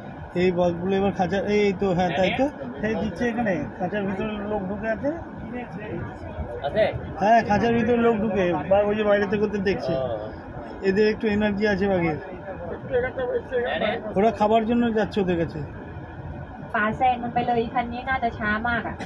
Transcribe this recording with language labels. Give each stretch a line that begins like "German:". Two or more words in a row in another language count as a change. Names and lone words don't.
Bangla: এই বক্সগুলো এবার খাঁচার এই তো হ্যাঁ তাই তো সেই দিচ্ছে এখানে খাঁচার ভিতরে লোক ঢুকে আছে হ্যাঁ খাঁচার ভিতরে লোক ঢুকে বাঘ ওই যে বাইরে থেকে ওদের দেখছে এদের একটু এনার্জি আছে বাঘের ওরা খাবার জন্য যাচ্ছে ওদের কাছে
Thai: ป่าแซงมันไปเลยคันนี้น่าจะช้ามากอ่ะ